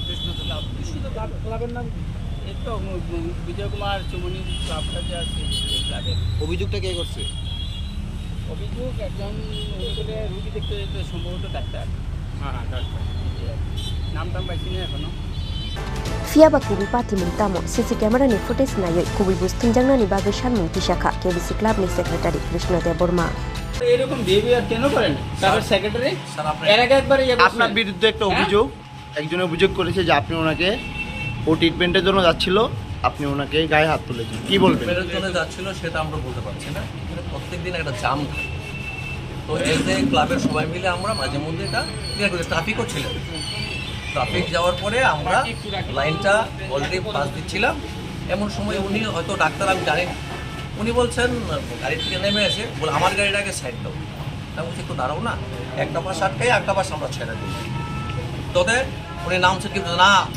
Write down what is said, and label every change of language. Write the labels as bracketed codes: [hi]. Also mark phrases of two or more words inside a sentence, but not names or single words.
[bn] ক্লাবের নাম এই তো বিজয় কুমার চৌমনি ক্লাবটা যে আছে ক্লাবের অভিযোগটা কে করছে অভিযোগ একজন রুগী দেখতে যেতে সম্ভবত ডাক্তার হ্যাঁ ডাক্তার নাম পাইছি না এখনো [trp] Fiaba kubi pati mungtamo [en] CC camera [trp] ni footage nayoi kubi bustunjangnani bagai sanmung pisakha KBC Club ni secretary Krishna Deborma. [bn] এরকম বিহেভিয়ার কেন করেন ক্লাবের সেক্রেটারি এর আগে একবার আপনার বিরুদ্ধে একটা অভিযোগ একজনের অভিযোগ করেছে যে আপনি ওনাকে ও ট্রিটমেন্টের জন্য যাচ্ছিল আপনি ওনাকে গায়ে হাত তুলেছেন কি বলবেন ট্রিটমেন্টের জন্য যাচ্ছিল সেটা আমরা বলতে পারছি না প্রত্যেকদিন একটা জাম থাকে তো [en] as a [bn] ক্লাবের সবাই মিলে আমরা মাঝে মধ্যে এটা ক্লিয়ার করি ট্রাফিকও ছিল ট্রাফিক যাওয়ার পরে আমরা লাইনটা [en] already pass [bn] দিচ্ছিলাম এমন সময় উনি হয়তো ডাক্তার আমি জানি না উনি বলছেন গাড়ি থেকে নেমে এসে বলে আমার গাড়িটাকে সাইড দাও আমি বলছি একটু দাঁড়াও না একটা পাশ আটকাই একটা পাশ আমরা ছেড়ে দিই তোদের উনি নামছে কি না